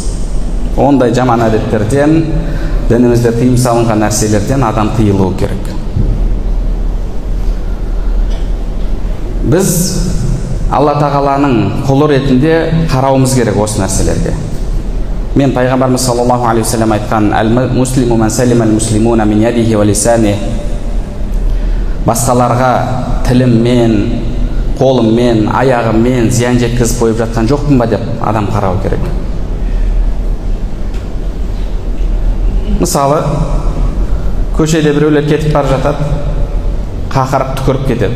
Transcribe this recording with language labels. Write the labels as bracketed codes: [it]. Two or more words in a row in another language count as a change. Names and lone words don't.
[kk] Ондай жаман әдеттерден, дінімізде тыйым салынған нәрселерден адам тыйылуы керек. Біз Алла тағаланың құлы ретінде қарауымыз керек осы нәрселерге. Мен пайғамбарымыз [ar] صلى الله عليه وسلم айтқан: "المسلم من سلم المسلمون من يده ولسانه". [kk] Басқаларға тіліммен, қолыммен, аяғыммен зиян жеткізіп қойып жатқан жоқпын ба деп адам қарау керек. Мысалы, көшеде біреулер кетіп бара жатады, қақырып түкіріп кетеді.